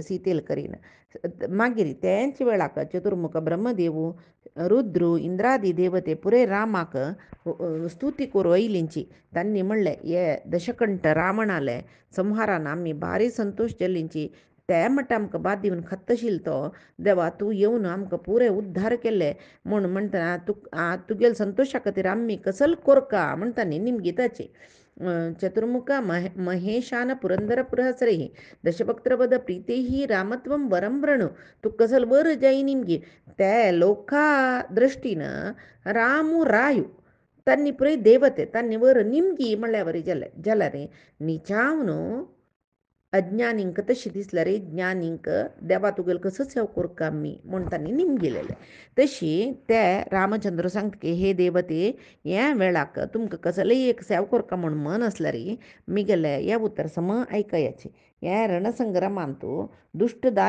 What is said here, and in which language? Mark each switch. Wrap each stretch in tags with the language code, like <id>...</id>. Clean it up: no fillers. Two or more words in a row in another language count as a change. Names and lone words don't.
<kok>सीतेल करीन मागीर तेंच वेळाक चतुर्मुख ब्रह्मदेव रुद्रू इंद्रादी देवते पुरे रामाक स्तुती करूं आयलींची तांणी म्हणलें हे दशकंठ रावणाले संहारान आमी भारी संतोश जाल्लींची ते म्हणटा आमकां बाद दिवन खत्तशील तो देवा तूं येवन आमकां पुरे उद्धार केले म्हणटा तुगेल संतोशा खातीर आमी कसल कोरका म्हणटा न्ही निमगीताची</kok> <sa>चतुर्मुख महेशान पुरंदरपुरहसरे दशभक्त्रपद प्रीतेही रामत्वं वरं वृणु</sa> <kok>तू कसल वर जाई निमगी ते लोका दृष्टीन रामू रायू तांणी पुरय देवते तांणी वर निमगी म्हणल्यार वरी जाल्यार निचावन अज्ञानींक तशी दिसल्यार ज्ञानींक देवा तुगेल कसो सेव करता आमी म्हूण तांणी निमगेलेले तशी ते रामचंद्र सांगता हे देवते हे वेळाक तुमकां कसलेय एक सेव करता म्हूण मन आसल्यार मिगेले हे उतर सम आयकयाचे हे रणसंग्रामांतू दुष्ट</kok>